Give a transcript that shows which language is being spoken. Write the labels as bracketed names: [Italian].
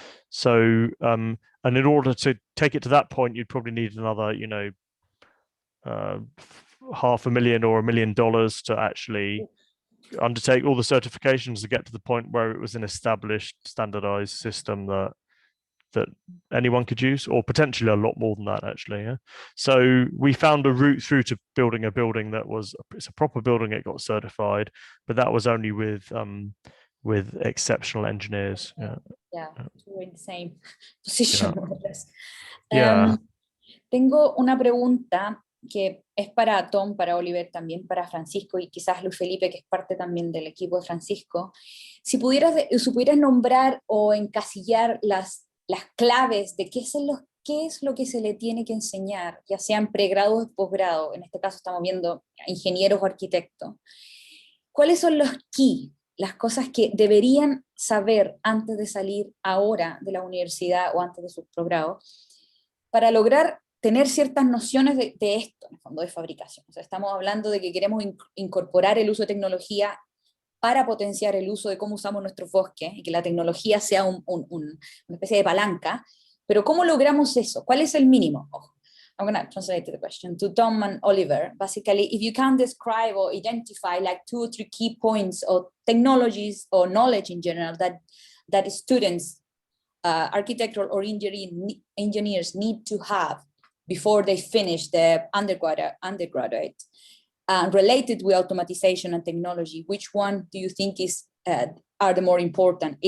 [English] So, and in order to take it to that point, you'd probably need another, $500,000 or $1 million to actually undertake all the certifications to get to the point where it was an established, standardized system that anyone could use, or potentially a lot more than that, actually. Yeah. So we found a route through to building a building it's a proper building. It got certified, but that was only with exceptional engineers. Yeah, we're in the same position. Yeah. [Spanish] Tengo una pregunta que es para Tom, para Oliver, también para Francisco y quizás Luis Felipe, que es parte también del equipo de Francisco. Si pudieras nombrar o encasillar las claves de qué es lo que se le tiene que enseñar, ya sean pregrado o posgrado, en este caso estamos viendo ingenieros o arquitectos, ¿cuáles son los key, las cosas que deberían saber antes de salir ahora de la universidad o antes de sus posgrados, para lograr tener ciertas nociones de esto, en el fondo, de fabricación? O sea, estamos hablando de que queremos incorporar el uso de tecnología para potenciar el uso de cómo usamos nuestros bosques y que la tecnología sea una especie de palanca, pero ¿cómo logramos eso? ¿Cuál es el mínimo? [English] I'm going to translate the question to Tom and Oliver. Basically, if you can describe or identify like 2 or 3 key points or technologies or knowledge in general that students, architectural or engineers need to have before they finish the undergraduate, related with automatization and technology, which one do you think are the more important?